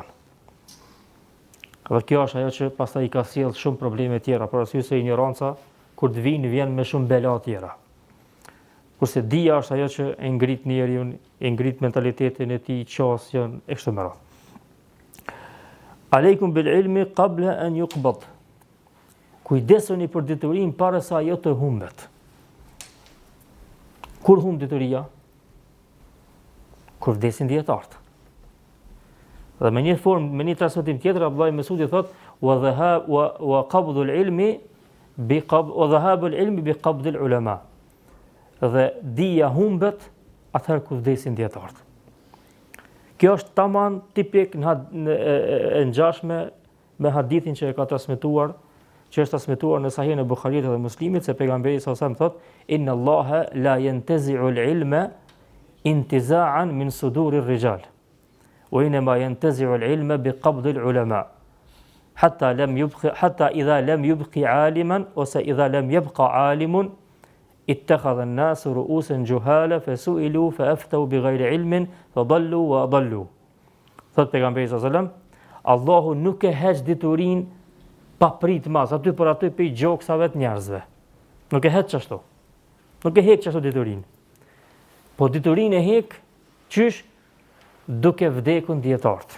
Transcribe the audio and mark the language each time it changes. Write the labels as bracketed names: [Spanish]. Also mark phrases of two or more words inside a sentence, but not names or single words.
[Albanian] Dhe kjo është ajo që pastaj i ka sjellë shumë probleme tjera, për arsye se ignoranca kur të vjen me shumë bela tjera. Kurse dija është ajo që e ngrit njeriu, e ngrit mentalitetin e tij, qasjen e kështu me radhë. [Arabic] عليكم بالعلم قبل أن يقبض. [Albanian] Kujdesuni për diturinë para se ajo të humbet. Kur humb dituria? Kur vdesin dietarët. Dhe me një formë, me një transmetim tjetër, Abdullah ibn Mas'udi thotë: [Arabic] "وقبض العلم بذهاب العلم بقبض العلماء." [Albanian] Dhe dija humbet atëherë kur vdesin dietarët. Kjo është tamam tipik e ngjashme me hadithin që e ka transmetuar, që është transmetuar në Sahihun e Buhariut dhe Muslimit, se pejgamberi [Arabic] صلى الله عليه وسلم [Albanian] thotë: [Arabic] "إن الله لا ينتزع العلم انتزاعا من صدور الرجال." وإنما ينتزع العلم بقبض العلماء حتى إذا لم يبق عالما وإذا لم يبقى عالم اتخذ الناس رؤوسا جهالا فسئلوا فأفتوا بغير علم فضلوا وأضلوا. [Albanian] Thot pejgamberi [Arabic] صلى الله عليه وسلم, [Albanian] Allahu nuk e heq diturinë pa prit mas, aty për aty pe gjoksave të njerëzve. Nuk e heq ashtu. Nuk e heq ashtu diturinë. Po diturinë e heq qysh? Duke vdekun dietarët.